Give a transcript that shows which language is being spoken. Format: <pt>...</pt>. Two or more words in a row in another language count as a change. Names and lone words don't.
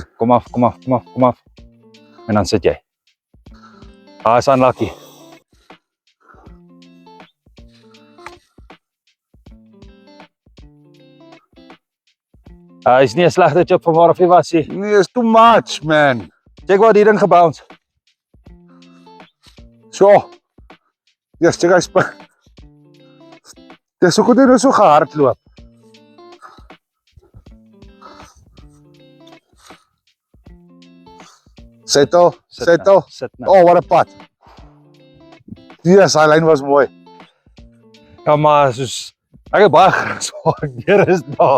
<af>Kom af. En dan sit jy. Is unlucky. Is nie 'n slegte chip van waar af hy was nie.</af> <en>Nee, is too much, man.</en> <af>Check wat die ding gebounce. So. Yes, check hy spin. Dis so goed hy nou so gehardloop. Settle. Sit nou.</af> <en>Oh, what a putt. Yes,</en> <af>hy lyn was mooi. Ja, maar soos ek het baie gras waar deur is daar.</af>